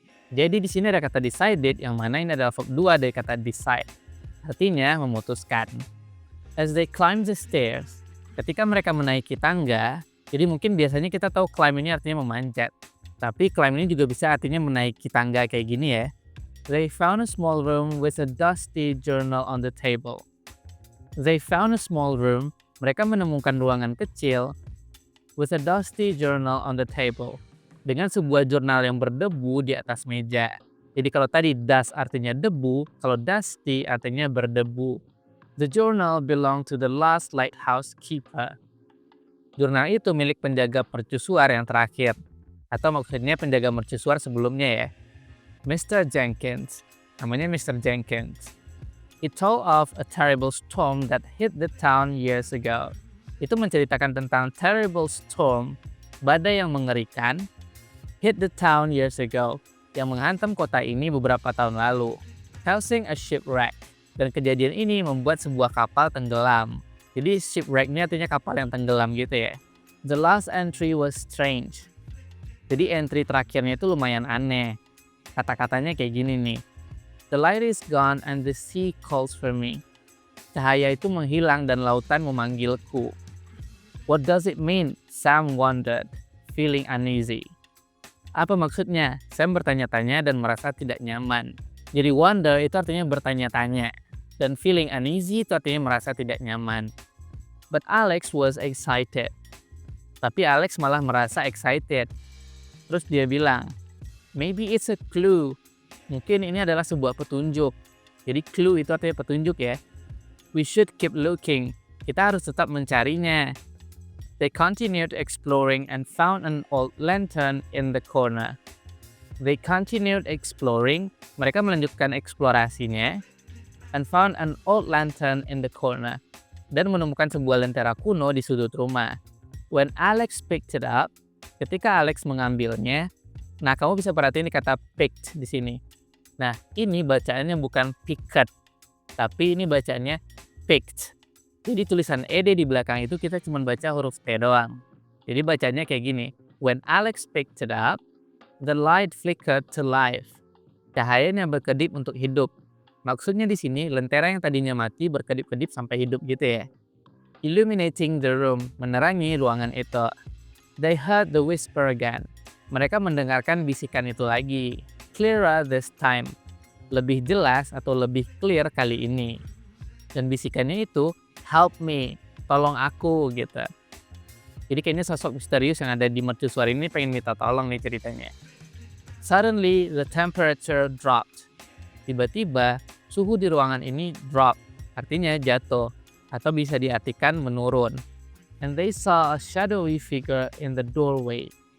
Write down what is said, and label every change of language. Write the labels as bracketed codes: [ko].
[id] Jadi di sini ada kata decided, yang mana ini adalah verb 2 dari kata decide. Artinya memutuskan. [en] As they climbed the stairs, [id] ketika mereka menaiki tangga, jadi mungkin biasanya kita tahu climb ini artinya memanjat. Tapi climb ini juga bisa artinya menaiki tangga kayak gini ya. [en] They found a small room with a dusty journal on the table. They found a small room, [id] mereka menemukan ruangan kecil [en] with a dusty journal on the table. [id] Dengan sebuah jurnal yang berdebu di atas meja. Jadi kalau tadi dust artinya debu, kalau dusty artinya berdebu. [en] The journal belonged to the last lighthouse keeper. [id] Jurnal itu milik penjaga mercusuar yang terakhir. Atau maksudnya penjaga mercusuar sebelumnya ya. Mr. Jenkins. Namanya Mr. Jenkins. [en] It told of a terrible storm that hit the town years ago. [id] Itu menceritakan tentang [en] terrible storm, [id] badai yang mengerikan, [en] hit the town years ago, [id] yang menghantam kota ini beberapa tahun lalu, [en] causing a shipwreck. [id] Dan kejadian ini membuat sebuah kapal tenggelam. Jadi shipwreck ini artinya kapal yang tenggelam gitu ya. [en] The last entry was strange. [id] Jadi entry terakhirnya itu lumayan aneh. Kata-katanya kayak gini nih. [en] The light is gone and the sea calls for me. [id] Cahaya itu menghilang dan lautan memanggilku. [en] What does it mean? Sam wondered, feeling uneasy. [id] Apa maksudnya? Sam bertanya-tanya dan merasa tidak nyaman. Jadi wonder itu artinya bertanya-tanya. Dan feeling uneasy itu artinya merasa tidak nyaman. [en] But Alex was excited. [id] Tapi Alex malah merasa excited. Terus dia bilang, [en] maybe it's a clue. [id] Mungkin ini adalah sebuah petunjuk. Jadi clue itu artinya petunjuk ya. [en] We should keep looking. [id] Kita harus tetap mencarinya. [en] They continued exploring and found an old lantern in the corner. They continued exploring. [id] Mereka melanjutkan eksplorasinya. [en] And found an old lantern in the corner. [id] Dan menemukan sebuah lentera kuno di sudut rumah. [en] When Alex picked it up, [id] ketika Alex mengambilnya, nah kamu bisa perhatiin kata picked di sini. Nah ini bacaannya bukan picked, tapi ini bacaannya picked. Jadi tulisan ed di belakang itu kita cuma baca huruf T doang. Jadi bacanya kayak gini. [en] When Alex picked it up, the light flickered to life. [id] Cahayanya berkedip untuk hidup. Maksudnya di sini lentera yang tadinya mati berkedip-kedip sampai hidup gitu ya. [en] Illuminating the room, [id] menerangi ruangan itu. [en] They heard the whisper again. [id] Mereka mendengarkan bisikan itu lagi. [en] Clearer this time. [id] Lebih jelas atau lebih clear kali ini. Dan bisikannya itu, [en] help me, [id] tolong aku gitu. Jadi kayaknya sosok misterius yang ada di mercusuar ini pengen minta tolong nih ceritanya. [en] Suddenly the temperature dropped. [id] Tiba-tiba suhu di ruangan ini drop, artinya jatuh atau bisa diartikan menurun. [en] And they saw a shadowy figure in the doorway.